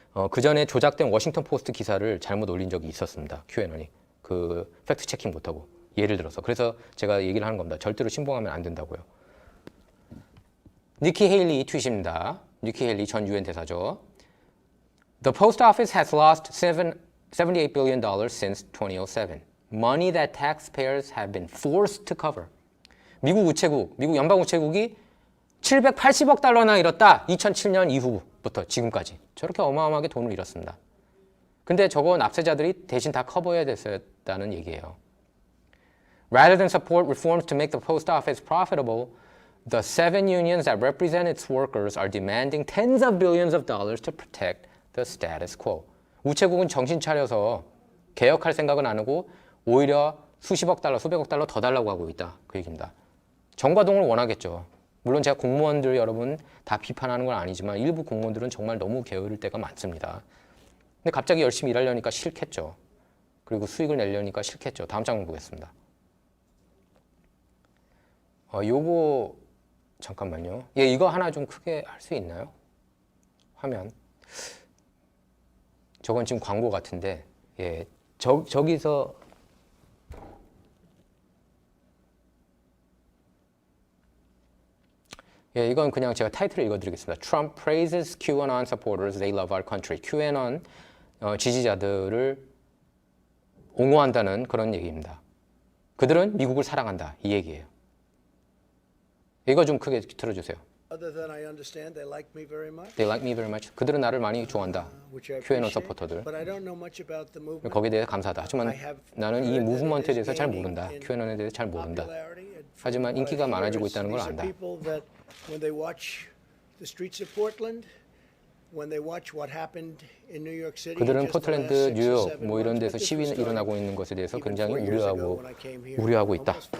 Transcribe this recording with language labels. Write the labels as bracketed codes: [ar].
[ko] 그 전에 조작된 워싱턴 포스트 기사를 잘못 올린 적이 있었습니다. QAnon이. 그 팩트 체킹 못하고. 예를 들어서. 그래서 제가 얘기를 하는 겁니다. 절대로 신봉하면 안 된다고요. 니키 헤일리 트윗입니다. 니키 헤일리 전 유엔 대사죠. [en] The post office has lost $78 billion since 2007. Money that taxpayers have been forced to cover. [ko] 미국 우체국, 미국 연방 우체국이 780억 달러나 잃었다. 2007년 이후부터 지금까지. 저렇게 어마어마하게 돈을 잃었습니다. 근데 저거 납세자들이 대신 다 커버해야 됐다는 얘기예요. [en] Rather than support reforms to make the post office profitable, the 7 unions that represent its workers are demanding tens of billions of dollars to protect the status quo. [ko] 우체국은 정신 차려서 개혁할 생각은 안 하고 오히려 수십억 달러, 수백억 달러 더 달라고 하고 있다. 그 얘기입니다. 정과동을 원하겠죠. 물론 제가 공무원들 여러분 다 비판하는 건 아니지만 일부 공무원들은 정말 너무 게으를 때가 많습니다. 근데 갑자기 열심히 일하려니까 싫겠죠. 그리고 수익을 내려니까 싫겠죠. 다음 장면 보겠습니다. 요거 잠깐만요. 예, 이거 하나 좀 크게 할 수 있나요? 화면. 저건 지금 광고 같은데, 예, 저기서 예, 이건 그냥 제가 타이틀을 읽어드리겠습니다. [en] Trump praises QAnon supporters. They love our country. [ko] QAnon 지지자들을 옹호한다는 그런 얘기입니다. 그들은 미국을 사랑한다. 이 얘기예요. 이거 좀 크게 틀어주세요. [en] Other than I understand, they like me very much. They like me very much. [ko] 그들은 나를 많이 좋아한다. QAnon 서포터들. [en] But I don't know much about the movement. [ko] 거기에 대해 감사하다. 하지만 나는 이 무브먼트에 대해서 잘 모른다. QAnon에 대해서 잘 모른다. 하지만 인기가 많아지고 있다는 걸 안다. [en] When they watch the streets of Portland, when they watch what happened in New York City, [ko] 그들은 포틀랜드, 뉴욕 뭐 이런 데서 시위 일어나고 있는 것에 대해서 굉장히 우려하고 있다.